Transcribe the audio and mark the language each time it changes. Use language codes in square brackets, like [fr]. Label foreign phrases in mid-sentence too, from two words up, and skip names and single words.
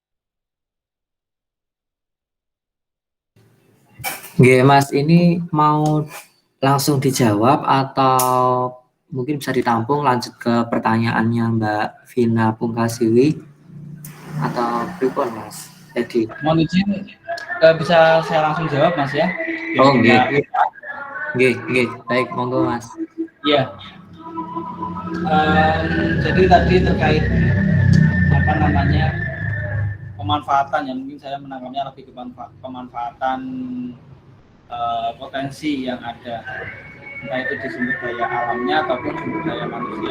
[id] Oke Mas, ini mau langsung dijawab atau mungkin bisa ditampung lanjut ke pertanyaannya Mbak Vina Pungkasiwi atau pripun Mas? Jadi mohon izin bisa saya langsung jawab Mas ya. Oh nggih. Nggih, baik, monggo Mas. Iya. Jadi tadi terkait pemanfaatan ya, mungkin saya menanggapinya lebih ke pemanfaatan potensi yang ada, entah itu di sumber daya alamnya ataupun sumber daya manusia.